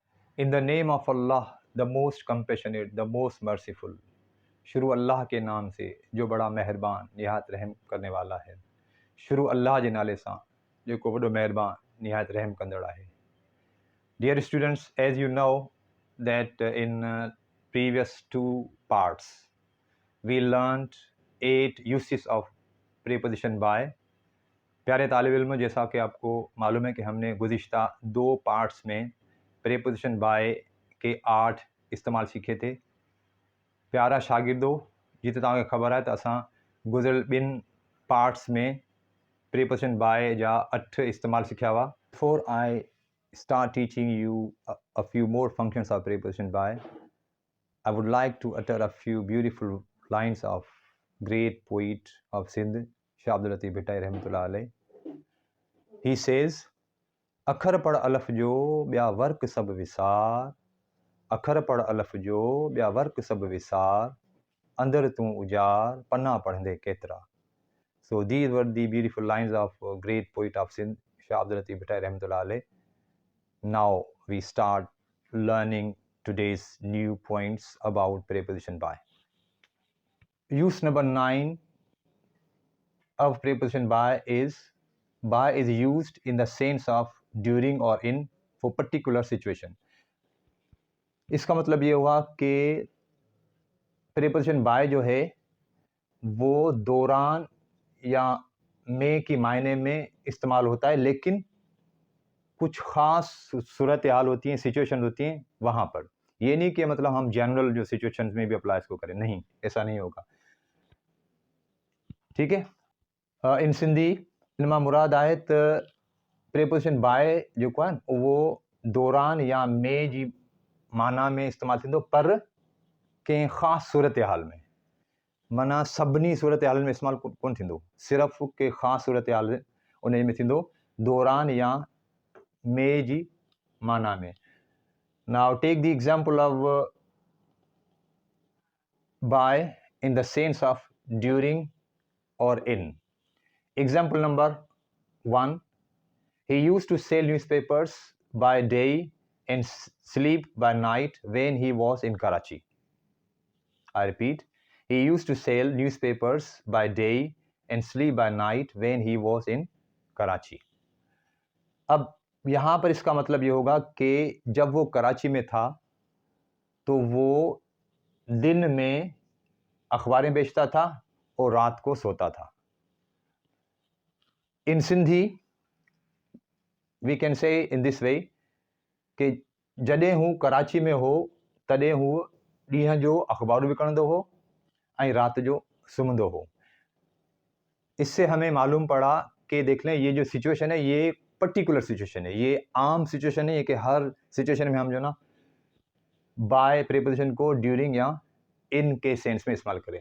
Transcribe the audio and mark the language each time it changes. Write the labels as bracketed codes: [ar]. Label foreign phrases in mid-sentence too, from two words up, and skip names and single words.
[en] In the name of Allah the Most Compassionate the Most Merciful. [ur] شروع اللہ کے نام سے جو بڑا مہربان نہایت رحم کرنے والا ہے. [sd] शुरू अल्लाह जे नाले सां जेको वॾो मेहरबान निहायत रहम कंदड़ आहे। [en] Dear students, as you know that in previous two parts we learned 8 uses of preposition by। [ur] پیارے طالب علم، جیسا کہ آپ کو معلوم ہے کہ ہم نے گزشتہ 2 پارٹس میں [en] preposition by [ur] کے 8 استعمال سیکھے تھے. [sd] प्यारा शागिर्दो, जिते तव्हांखे ख़बर आहे त असां गुज़िरियल 2 पार्ट्स में [en] preposition by [sd] जा 8 इस्तेमाल सिखिया हुआ। [en] Before I start teaching you a few more functions of preposition by, I would like to utter a few beautiful lines of great poet of Sindh, Shah Abdul Latif Bhittai Rahmatullah alayh. He says, [sd] अखर पढ़ अलफ जो ॿिया वर्क सब विसार, अखर पढ़ अलफ जो ॿिया वर्क सब विसार, अंदर तूं उजार पन्ना पढ़ंदे केतिरा। [en] So these were the beautiful lines of great poet of Sindh, Shah Abdul Latif Bhittai Rahmatullah alayh. Now we start learning today's new points about preposition by. Use number 9 of preposition by is used in the sense of during or in for particular situation. [ur] اس کا مطلب یہ ہوا کہ [en] preposition by [ur] جو ہے وہ دوران یا میں کی معنی میں استعمال ہوتا ہے، لیکن کچھ خاص صورت حال ہوتی ہیں، سچویشن ہوتی ہیں وہاں پر. یہ نہیں کہ مطلب ہم جنرل جو سچویشنز میں بھی اپلائی اس کو کریں، نہیں، ایسا نہیں ہوگا. ٹھیک ہے. [en] in Sindhi [sd] इन मां मुराद आहे त प्रेपोजिशन बाय जेको आहे न उहो दौरान या में जी माना में इस्तेमालु थींदो, पर कंहिं ख़ासि सूरत हाल में। माना सभिनी सूरत हालनि में इस्तेमालु कोन थींदो, सिर्फ़ु कंहिं ख़ासि सूरत हाल उन में थींदो, दौरान या में जी माना में। [en] Now take the example of by in the sense of during or in. Example number 1, he used to sell newspapers by day and sleep by night when he was in Karachi. I repeat, he used to sell newspapers by day and sleep by night when he was in Karachi. [ur] اب یہاں پر اس کا مطلب یہ ہوگا کہ جب وہ کراچی میں تھا تو وہ دن میں اخباریں بیچتا تھا اور رات کو سوتا تھا. [en] in Sindhi we can say in this way [sd] कि जॾहिं हू कराची में हो तॾहिं हू ॾींहं जो अखबारूं विकिणंदो हो ऐं राति जो सुम्हंदो हो। [ur] اس سے ہمیں معلوم پڑا کہ دیکھ لیں، یہ جو سچویشن ہے یہ [en] particular situation [ur] ہے، یہ عام سچویشن ہے، یہ کہ ہر سچویشن میں ہم جو نا [en] by preposition [ur] کو ڈیورنگ یا ان کے سینس میں استعمال کریں.